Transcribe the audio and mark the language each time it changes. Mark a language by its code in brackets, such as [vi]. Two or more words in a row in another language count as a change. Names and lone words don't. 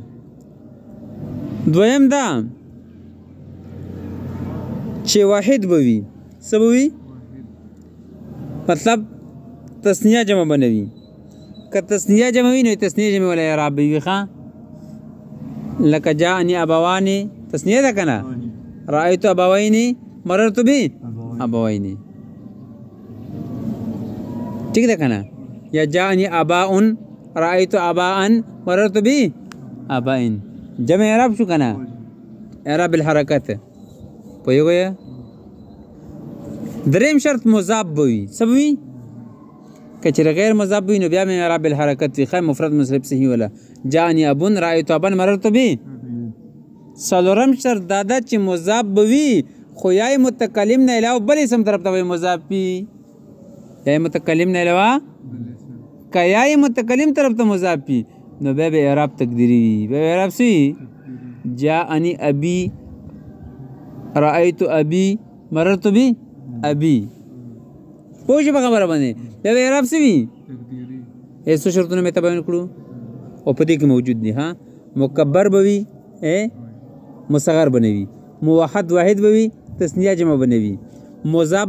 [ps] دویم دا چې واحد به وي څه به وي مطلب تثنیه جمع بنوي که تثنیه جمع وي نو تثنیه جمع ولا اعراب وي ښه لکه [ar] جاءني ابوان [ps] تثنیه ده کنه [ar] رأيت ابوين مررت به ابوين [ps] ٹھیک ده کنه یا [ar] جاءني اباء رأيت اباء مررت به اباء [ps] جمع اعراب شو کنه [ar] اعراب الحرکت [ps] پوهیږئ دریم شرط مضاف وي څه وي که چېرې غیر مضاف وي نو بیا مې [ar] اعراب الحرکت [ps] وي ښه [ar] مفرد منصرف [ps] صحیح ولا [ar] جاءني ابن رأيت ابا مررت به [ps] څلورم شرط دا ده چې مضاف به وي خو [ar] یا متکلم [ps] نه علاوه بل اسم طرف ته وي مضاف وي [ar] یا متکلم [ps] نه علاوه که [ar] یا متکلم [ps] طرف ته مضاف وي نو بیا به [ar] اعراب تقدیری [ps] وي بیا اعراب څه وي [ar] جاءني ابي رأيت ابي مررت به ابي [ps] پوه شو په خبره باندې بیا به اعراب څه وي څو شرطونه مې ته بیان کړو او په دې کې موجود دي ها مکبر به وي مصغر بنوي موحد واحد به وي تثنیه جمع بنوي مضاف